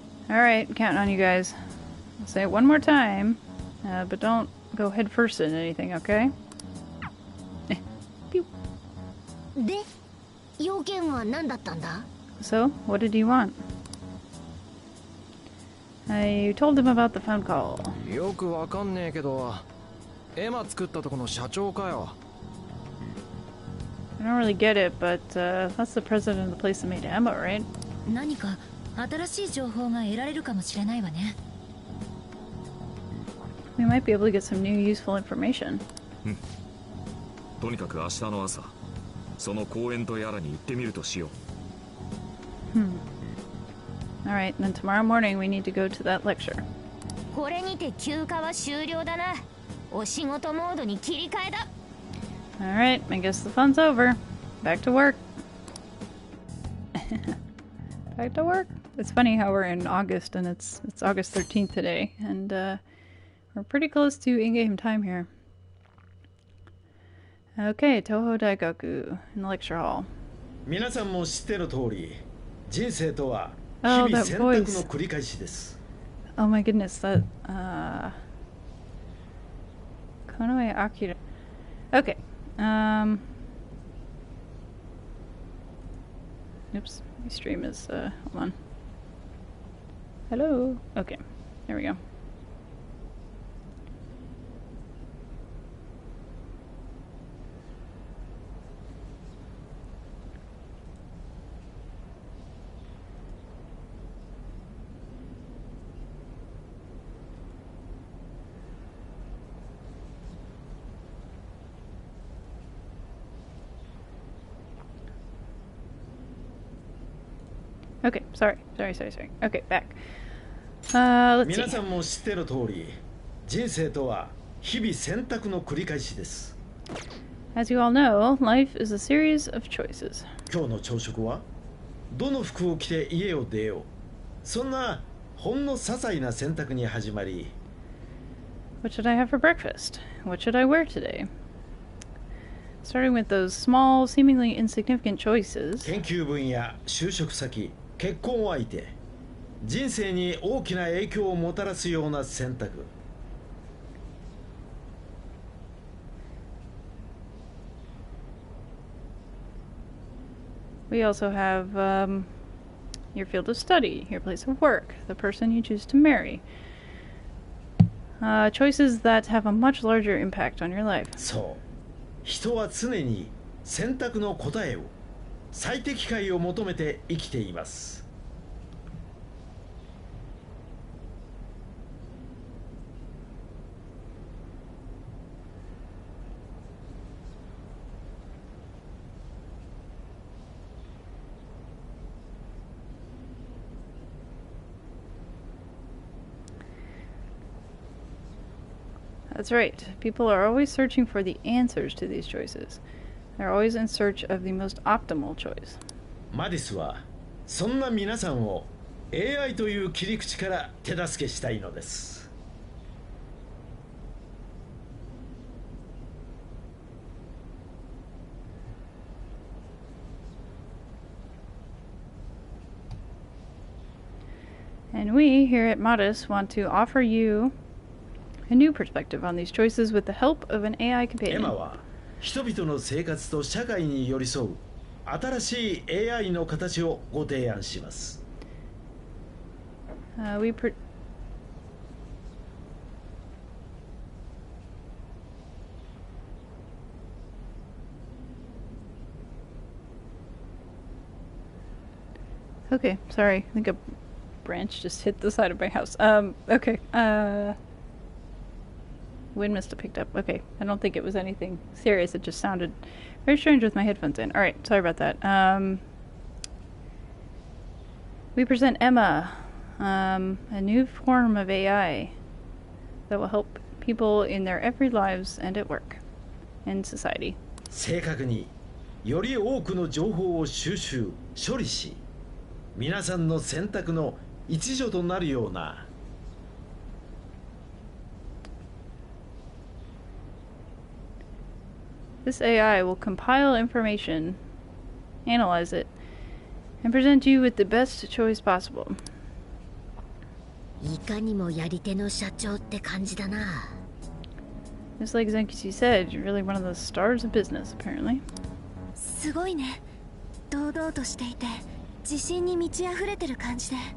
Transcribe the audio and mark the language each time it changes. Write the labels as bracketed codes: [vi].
[en] Alright, counting on you guys. I'll say it one more time, but don't go head first in anything, okay? Pew. [ja] で、要件は何だったんだ? [en] So, what did he want? You told him about the phone call. [ja] よくわかんねえけど、エマ作ったとこの社長かよ。 [en] I don't really get it, but that's the president of the place that made Emma, right? [ja] 何か新しい情報が得られるかもしれないわね。 [en] We might be able to get some new useful information. [ja] とにかく明日の朝その公園とやらに行ってみるとしよう。 [en] Alright, then tomorrow morning we need to go to that lecture. [ja] これにて休暇は終了だな。お仕事モードに切り替えだ。 [en] Alright, I guess the fun's over. Back to work. Back to work. It's funny how we're in August and it's August 13th today, and we're pretty close to in-game time here. Okay, Toho Daigaku in the lecture hall. [ja] 皆さんも知っての通り、人生とは日 [en] Oh, [ja] 々 [en] that [ja] 選択 [en] voice. [ja] の繰り返しです。 [en] Oh my goodness, that Konoe Akira. Okay. Oops, my stream is hold on. Hello. Okay. There we go. Okay, sorry. Okay, back. Let's [ja] 皆 [en] see. [ja] さんも知っての通り、人生とは日々選択の繰り返しです。 [en] As you all know, life is a series of choices. [ja] 今日の朝食はどの服を着て家を出よう。そんなほんの些細な選択に始まり、 [en] What should I have for breakfast? What should I wear today? Starting with those small, seemingly insignificant choices, [ja] 研究分野、就職先、結婚相手、人生に大きな影響をもたらすような選択。 [en] we also have your field of study, your place of work, the person you choose to marry. Choices that have a much larger impact on your life. [ja] そう。人は常に選択の答えを、最適解を求めて生きています。 [en] That's right. People are always searching for the answers to these choices. They're always in search of the most optimal choice. [ja] マディスはそんな皆さんを AI という切り口から手助けしたいのです。 [en] And we here at Modus want to offer you a new perspective on these choices with the help of an AI [ja] エ [en] companion. [ja] マは人々の生活と社会に寄り添う新しい AI の形をご提案します。 [en] Okay, sorry. I think a branch just hit the side of my house. Okay. Wind must have picked up. Okay. I don't think it was anything serious. It just sounded very strange with my headphones in. Alright, sorry about that. We present Emma, a new form of AI that will help people in their everyday lives and at work, and society. [ja] 正確により多くの情報を収集、処理し、皆さんの選択の一助となるような [en] This AI will compile information, analyze it, and present you with the best choice possible. [ja] いかにもやり手の社長って感じだな。 [en] Just like Zenkichi said, you're really one of the stars of business, apparently. [ja] すごいね。堂々としていて自信に満ち溢れてる感じで。